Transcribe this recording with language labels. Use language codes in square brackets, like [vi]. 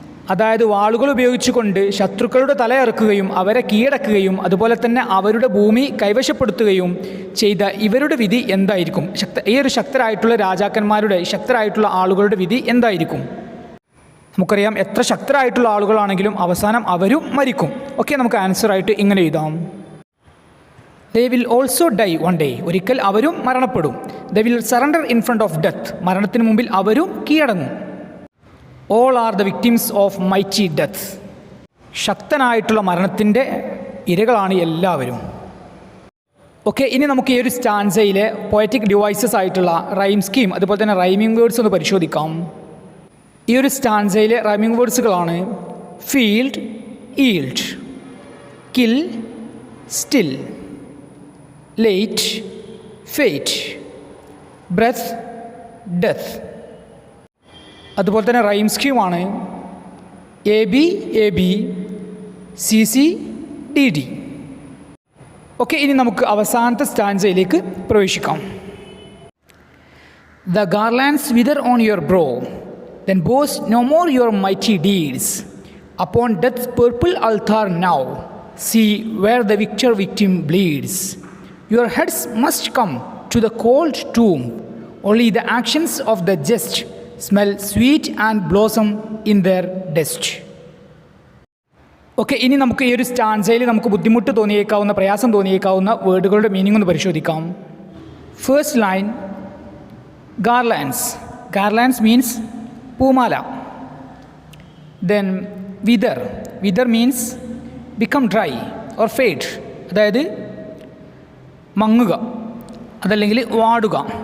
[ml] അതായത് വാളുകൾ ഉപയോഗിച്ചുകൊണ്ട് ശത്രുക്കളുടെ തലയറുക്കുകയും അവരെ കീഴടക്കുകയും അതുപോലെ തന്നെ അവരുടെ ഭൂമി കൈവശപ്പെടുത്തുകയും ചെയ്ത ഇവരുടെ വിധി എന്തായിരിക്കും? ഈ ഒരു ശക്തരായിട്ടുള്ള രാജാക്കന്മാരുടെ, ശക്തരായിട്ടുള്ള ആളുകളുടെ വിധി എന്തായിരിക്കും? നമുക്കറിയാം, എത്ര ശക്തരായിട്ടുള്ള ആളുകളാണെങ്കിലും അവസാനം അവരും മരിക്കും. ഓക്കെ, നമുക്ക് ആൻസറായിട്ട് ഇങ്ങനെ എഴുതാം. [en] They will also die one day. [ml] ഒരിക്കൽ അവരും മരണപ്പെടും. [en] They will surrender in front of death. [ml] മരണത്തിന് മുമ്പിൽ അവരും കീഴടങ്ങും. [en] All are the victims of mighty death. [ml] ശക്തനായിട്ടുള്ള മരണത്തിൻ്റെ ഇരകളാണ് എല്ലാവരും. ഓക്കെ, ഇനി നമുക്ക് ഈ ഒരു സ്റ്റാൻസയിലെ പോയറ്റിക് ഡിവൈസസ് ആയിട്ടുള്ള റൈം സ്കീം അതുപോലെ തന്നെ റൈമിംഗ് വേർഡ്സ് ഒന്ന് പരിശോധിക്കാം. ഈ ഒരു സ്റ്റാൻസയിലെ rhyming വേർഡ്സുകളാണ് field, yield, kill, still, late, fate, breath, death. അതുപോലെ തന്നെ റൈം സ്കീമാണ് A B, A B, C C, D D. Okay, ഇനി നമുക്ക് അവസാനത്തെ സ്റ്റാൻസയിലേക്ക് പ്രവേശിക്കാം. [en] The garlands wither on your brow, then boast no more your mighty deeds. Upon death's purple altar now, see where the victim bleeds. Your heads must come to the cold tomb. Only the actions of the just smell sweet and blossom in their dust. [ml] Okay, ഇനി നമുക്ക് ഈ ഒരു സ്റ്റാൻസയിൽ നമുക്ക് ബുദ്ധിമുട്ട് തോന്നിയേക്കാവുന്ന, പ്രയാസം തോന്നിയേക്കാവുന്ന വേർഡുകളുടെ meaning ഒന്ന് പരിശോധിക്കാം. [en] First line, garlands. Garlands means പൂമാല. Then wither. Wither means become dry or fade, [ml] അതായത് മങ്ങുക അതല്ലെങ്കിൽ വാടുക.